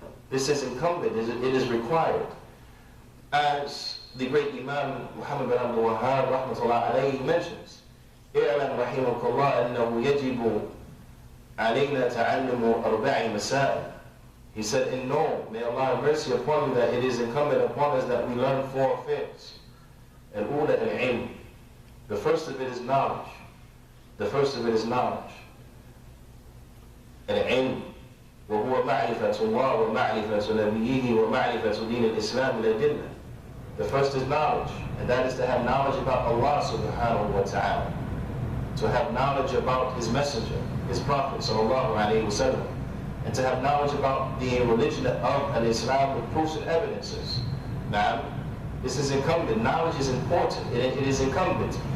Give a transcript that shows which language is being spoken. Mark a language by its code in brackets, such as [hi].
[en] This is incumbent, it is required. As the great Imam Muhammad bin Abdul Wahhab rahmatullah alayhi mentions, [ar] اعلم رحمك الله أنه يجب علينا تعلم أربع مسائل. [en] He said, and know, may Allah have mercy upon you, that it is incumbent upon us that we learn four affairs. [ar] Al-ula al-ilm. [en] The first of it is knowledge. The first of it is knowledge. Al-ilm. [ar] وهو معرفة الله ومعرفة نبيه ومعرفة دين الإسلام الأدلة. [en] The first is knowledge, and that is to have knowledge about Allah subhanahu wa ta'ala, to have knowledge about His Messenger, His Prophet sallallahu alayhi wa sallam, and to have knowledge about the religion of Islam with proofs and evidences. Now, this is incumbent. Knowledge is important. It is incumbent.